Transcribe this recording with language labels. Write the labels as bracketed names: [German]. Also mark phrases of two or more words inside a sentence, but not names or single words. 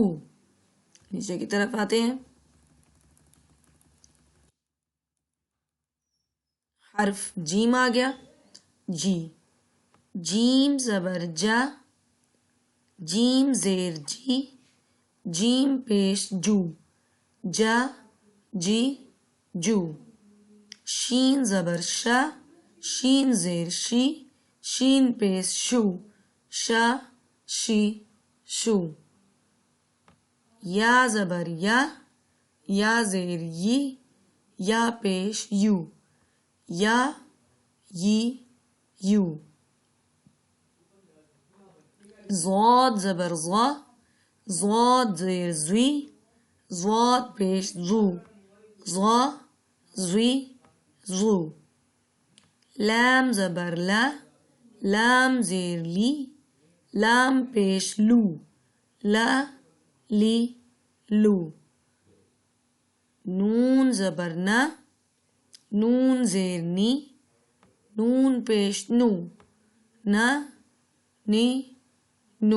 [Urdu] نیچے کی طرف آتے ہیں. حرف جیم آ گیا، جی. جیم زبر جا، جیم زیر جی، جیم پیش جو، جا جی جو. شین زبر شا، شین زیر شی، شین پیش شو، شا شی شو. یا زبر یا، یا زیر یی، یا پیش یو، یا یی یو. ضاد زبر ضا، ضاد زیر زوی، ضاد پیش زو، ضا زوی زو. لام زبر لا، لام زیر لی، لام پیش لو، لا لی لو. نون زبر نا، نون زیر نی، نون پیش نو، نا نی نو.